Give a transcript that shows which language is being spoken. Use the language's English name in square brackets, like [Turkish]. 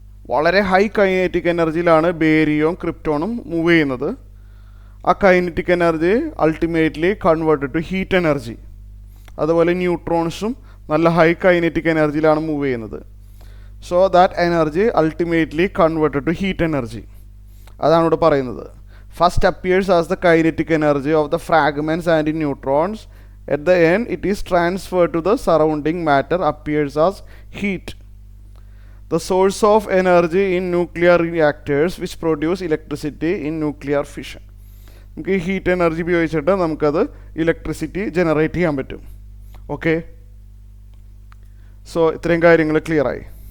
[Malayalam] വളരെ high kinetic എനർജിയിലാണ് ബേരിയവും ക്രിപ്റ്റോണും move ചെയ്യുന്നത്. [English] ആ kinetic energy ultimately converted to heat energy. [Malayalam] അതുപോലെ ന്യൂട്രോൺസും നല്ല ഹൈ കൈനറ്റിക് എനർജിയിലാണ് മൂവ് ചെയ്യുന്നത്. [English] So that energy ultimately converted to heat energy. [Malayalam] അതാണ് ഇവിടെ പറയുന്നത്. [English] first appears as the kinetic energy of the fragments and neutrons. At the end, it is transferred to the surrounding matter, appears as heat. The source of energy in nuclear reactors which produce electricity in nuclear fission. [Malayalam] നമുക്ക് ഈ heat energy ഉപയോഗിച്ചിട്ട് നമുക്കത് electricity generate ചെയ്യാൻ പറ്റും. Okay, so ഇത്രയും കാര്യങ്ങൾ clear ആയി.